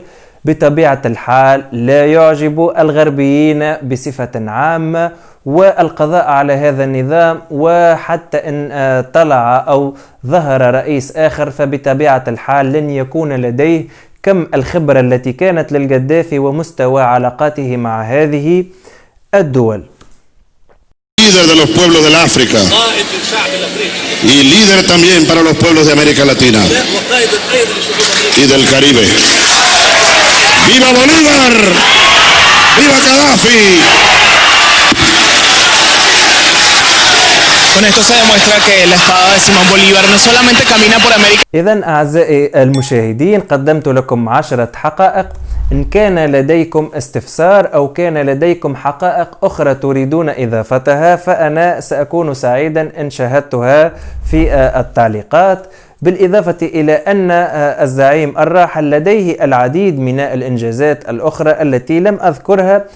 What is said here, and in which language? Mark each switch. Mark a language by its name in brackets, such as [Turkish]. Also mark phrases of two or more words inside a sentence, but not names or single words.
[Arabic] بطبيعة الحال لا يعجب الغربيين بصفة عامة والقضاء على هذا النظام، وحتى إن طلع أو ظهر رئيس آخر فبطبيعة الحال لن يكون لديه كم الخبرة التي كانت للقذافي ومستوى علاقاته مع هذه الدول. [Spanish] líder de los pueblos del África y líder también para los pueblos de América Latina y del Caribe. ¡Viva Bolívar! ¡Viva Gaddafi! Con esto se demuestra que el Estado de Simón Bolívar no solamente camina por América. [Arabic] إذن أعزائي المشاهدين، قدمت لكم 10 حقائق. إن كان لديكم استفسار أو كان لديكم حقائق أخرى تريدون إضافتها فأنا سأكون سعيدا إن شاهدتها في التعليقات. بالإضافة إلى أن الزعيم الراحل لديه العديد من الإنجازات الأخرى التي لم أذكرها،